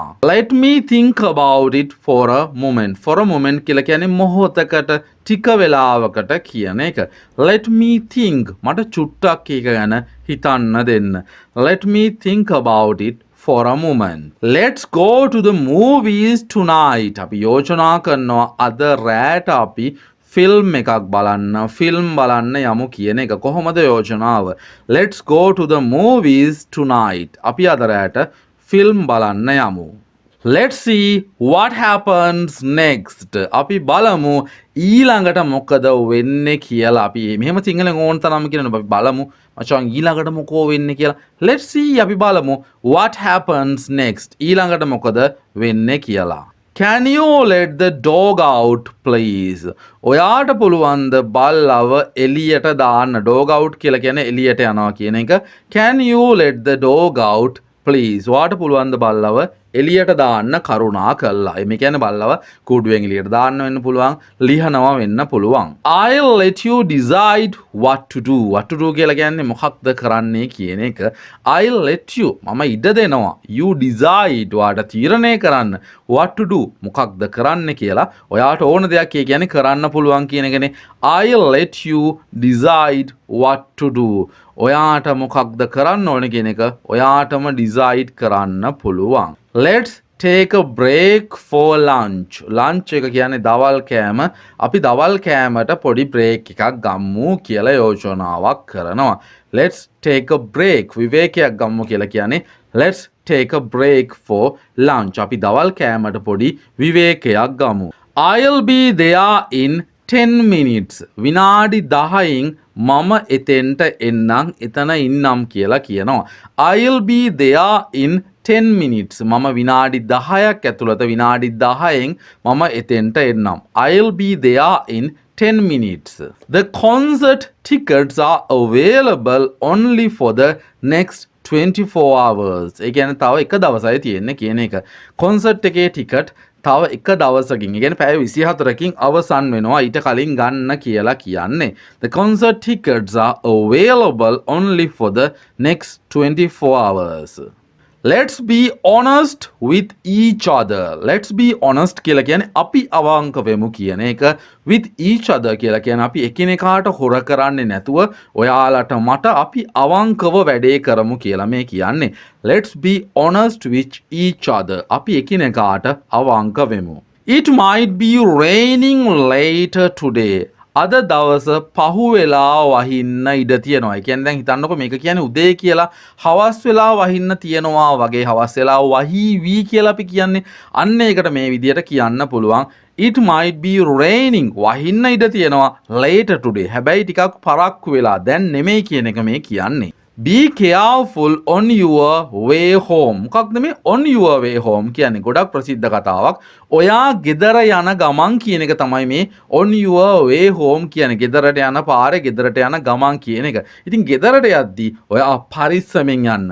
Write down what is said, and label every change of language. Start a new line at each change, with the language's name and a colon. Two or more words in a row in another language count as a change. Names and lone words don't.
English: Let me think about it for a moment. For a moment
Sinhala: කියලා කියන්නේ මොහොතකට ටික වෙලාවකට කියන එක.
English: Let me think.
Sinhala: මට චුට්ටක් එක ගැන හිතන්න දෙන්න.
English: Let me think about it for a moment. Let's go to the movies tonight.
Sinhala: අපි යෝජනා කරනවා අද රෑට අපි ෆිල්ම් එකක් බලන්න යමු කියන එක. කොහොමද යෝජනාව?
English: Let's go to the movies tonight.
Sinhala: අපි අද රෑට ෆිල්ම් බලන්න යමු.
English: Let's see what happens next.
Sinhala: අපි බලමු ඊළඟට මොකද වෙන්නේ කියලා. අපි මෙහෙම සිංහලෙන් ඕන තරම් කියනවා. අපි බලමු මචං ඊළඟට මොකෝ වෙන්නේ කියලා.
English: Let's see
Sinhala: අපි බලමු
English: what happens next.
Sinhala: ඊළඟට මොකද වෙන්නේ කියලා.
English: Can you let the dog out please?
Sinhala: ඔයාට පුළුවන්ද බල්ලව එළියට දාන්න?
English: dog out
Sinhala: කියලා කියන්නේ එළියට යනවා කියන එක.
English: Can you let the dog out please?
Sinhala: ඔයාට පුළුවන්ද බල්ලව එළියට දාන්න කරුණා කළා. මේ කියන්නේ බල්ලව කුඩුවෙන් එළියට දාන්න වෙන්න පුළුවන්, ලිහනවා වෙන්න පුළුවන්.
English: I'll let you decide what to do. What to do
Sinhala: කියලා කියන්නේ මොකක්ද කරන්නේ කියන එක.
English: I'll let you
Sinhala: මම ඉඩ දෙනවා.
English: You decide
Sinhala: ඔයාට තීරණය කරන්න.
English: What to do
Sinhala: මොකක්ද කරන්න කියලා. ඔයාට ඕන දෙයක් කියන්නේ කරන්න පුළුවන් කියන එකනේ.
English: I'll let you decide what to do.
Sinhala: ඔයාට මොකක්ද කරන්න ඕන කියන එක ඔයාටම decide කරන්න පුළුවන්.
English: Let's take a break for lunch.
Sinhala: Lunch එක කියන්නේ දවල් කෑම. අපි දවල් කෑමට පොඩි break එකක් ගමු කියලා යෝජනාවක් කරනවා.
English: Let's take a break.
Sinhala: විවේකයක් ගමු කියලා කියන්නේ
English: let's take a break for lunch.
Sinhala: අපි දවල් කෑමට පොඩි විවේකයක් ගමු.
English: I'll be there in 10 minutes.
Sinhala: විනාඩි 10න් මම එතෙන්ට එන්නම් එතන ඉන්නම් කියලා කියනවා.
English: I'll be there in 10 minutes.
Sinhala: මම විනාඩි 10ක් ඇතුළත විනාඩි 10න් මම එතෙන්ට එන්නම්.
English: I'll be there in 10 minutes. The concert tickets are available only for the next 24 hours.
Sinhala: ඒ කියන්නේ තව එක දවසයි තියෙන්නේ කියන එක. කොන්සර්ට් එකේ ටිකට් තව එක දවසකින් ඒ කියන්නේ පැය 24කින් අවසන් වෙනවා ඊට කලින් ගන්න කියලා කියන්නේ.
English: The concert tickets are available only for the next 24 hours. Let's be honest with each other. Let's be honest
Sinhala: කියලා කියන්නේ අපි අවංක වෙමු කියන එක.
English: With each other
Sinhala: කියලා කියන්නේ අපි එකිනෙකාට හොර කරන්නේ නැතුව ඔයාලට මට අපි අවංකව වැඩේ කරමු කියලා මේ කියන්නේ.
English: Let's be honest with each other.
Sinhala: අපි එකිනෙකාට අවංක වෙමු.
English: It might be raining later today.
Sinhala: අද දවස පහු වෙලා වහින්න ඉඩ තියෙනවා. ඒ කියන්නේ දැන් හිතන්නකො මේක කියන්නේ උදේ කියලා හවස් වෙලා වහින්න තියෙනවා වගේ හවස් වෙලා වහිවි කියලා අපි කියන්නේ. අන්න ඒකට මේ විදියට කියන්න පුළුවන්.
English: It might be raining.
Sinhala: වහින්න ඉඩ තියෙනවා
English: later today.
Sinhala: හැබැයි ටිකක් පරක්කු වෙලා දැන් නෙමෙයි කියන එක මේ කියන්නේ.
English: Be careful on your way home.
Sinhala: මොකක්ද මේ
English: on your way home
Sinhala: කියන්නේ? ගොඩක් ප්‍රසිද්ධ කතාවක්. ඔයා ගෙදර යන ගමන් කියන එක තමයි මේ
English: on your way home
Sinhala: කියන්නේ. ගෙදරට යන පාරේ ගෙදරට යන ගමන් කියන එක. ඉතින් ගෙදරට යද්දී ඔයා පරිස්සමෙන් යන්න.